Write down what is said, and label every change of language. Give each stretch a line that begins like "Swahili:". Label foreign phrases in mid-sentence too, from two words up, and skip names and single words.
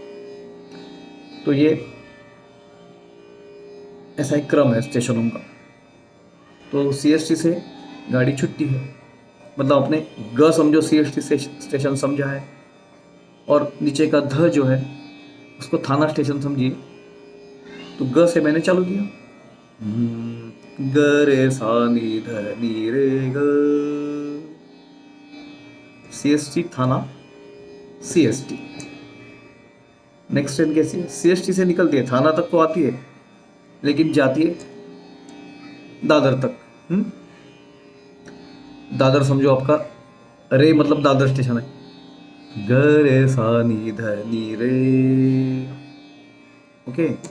Hindi: तो ये ऐसा एक क्रम है स्टेशनों का। तो सीएसटी से गाड़ी छुट्टी है, मतलब अपने ग समझो सीएसटी से स्टेशन समझा है, और नीचे का ध जो है उसको थाना स्टेशन समझिए। तो ग से मैंने चालू किया, ग रे सा नी ध नी रे ग, सीएसटी, थाना, सीएसटी।
English: next train
Hindi: कैसी है? सीएसटी से निकलती है, थाना तक तो आती है, लेकिन जाती है दादर तक। दादर समझो आपका, रे मतलब दादर स्टेशन है। ग रे सा नी ध नी रे, ओके।